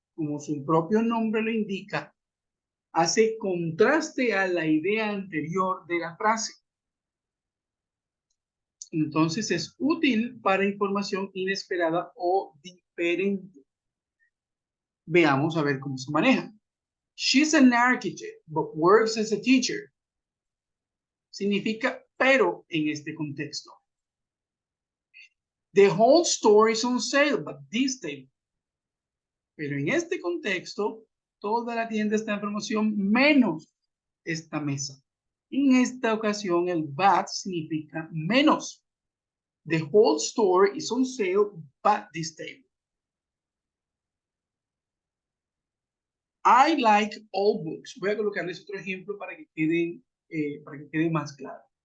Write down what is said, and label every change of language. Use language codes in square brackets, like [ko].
[es] Como su propio nombre lo indica, hace contraste a la idea anterior de la frase. Entonces es útil para información inesperada o diferente. Veamos a ver cómo se maneja. [en] She's an architect, but works as a teacher. [es] Significa pero en este contexto. [en] The whole store is on sale, but this table. [es] Pero en este contexto, toda la tienda está en promoción menos esta mesa. En esta ocasión, el but significa menos. [en] The whole store is on sale, but this table. I like all books. [es] Voy a colocarles otro ejemplo para que quede más claro.